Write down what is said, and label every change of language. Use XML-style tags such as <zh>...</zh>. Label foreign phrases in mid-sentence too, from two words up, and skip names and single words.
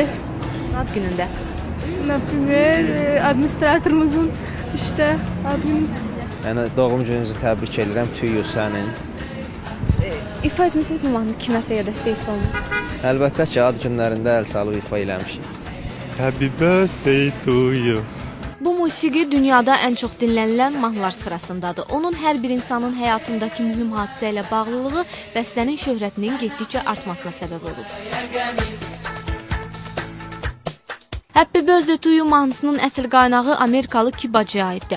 <az>Ad günündə? Например, administratorumuzun işte ad günü. Yəni doğum gününüzü təbrik edirəm Tüyü sənin. İfa etmisiniz bu mahnı kiməsə ya da sizə ifa olunur? Əlbəttə ki, ad günlərində əl salıb ifa eləmişik.</az> <en>Happy birthday to you.</en> <az>Bu musiqi dünyada ən çox dinlənilən mahnılar sırasındadır. Onun hər bir insanın həyatındakı mühüm hadisə ilə bağlılığı bəstənin şöhrətinin getdikcə artmasına səbəb olur. Happy Birthday to You mahnısının əsl qaynağı Amerikalı Kibacıya aiddir.</az>